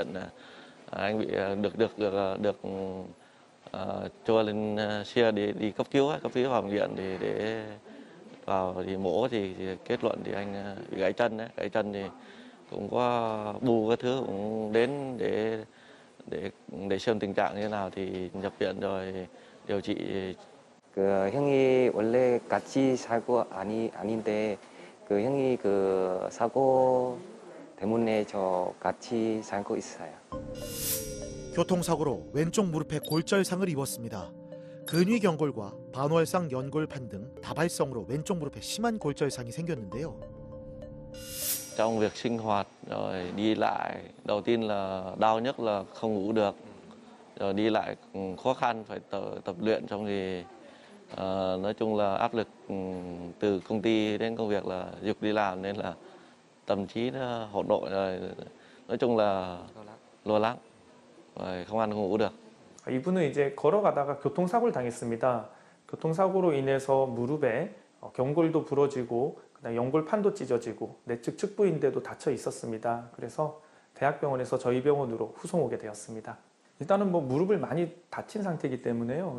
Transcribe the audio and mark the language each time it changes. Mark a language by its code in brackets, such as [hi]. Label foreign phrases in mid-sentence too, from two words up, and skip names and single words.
[vi] Anh bị được cho lên xe đi cấp cứu vào bệnh viện thì để vào thì mổ thì kết luận thì anh bị gãy chân đấy. Gãy chân thì cũng có bù các thứ, cũng đến để xem tình trạng như thế nào thì nhập viện rồi điều trị. [ko] 그 형이 원래 같이 살고 아닌데 그 형이 그 사고 때문에 저 같이 살고 있어요. 교통사고로 왼쪽 무릎에 골절상을 입었습니다. 근위경골과 반월상 연골판 등 다발성으로 왼쪽 무릎에 심한 골절상이 생겼는데요. [vi] Trong việc sinh hoạt rồi đi lại, đầu tiên là đau nhất là không ngủ được, rồi đi lại khó khăn, phải tập luyện, xong thì nói chung là áp lực từ công ty đến công việc là giục đi làm nên là tâm trí nó hỗn độn rồi, nói chung là lo lắng, rồi không ăn không ngủ được. [ko] 이분은 이제 걸어가다가 교통사고를 당했습니다. 교통사고로 인해서 무릎에 경골도 부러지고 그다음에 연골판도 찢어지고 내측 측부인대도 다쳐 있었습니다. 그래서 대학병원에서 저희 병원으로 후송 오게 되었습니다. 일단은 뭐 무릎을 많이 다친 상태이기 때문에요.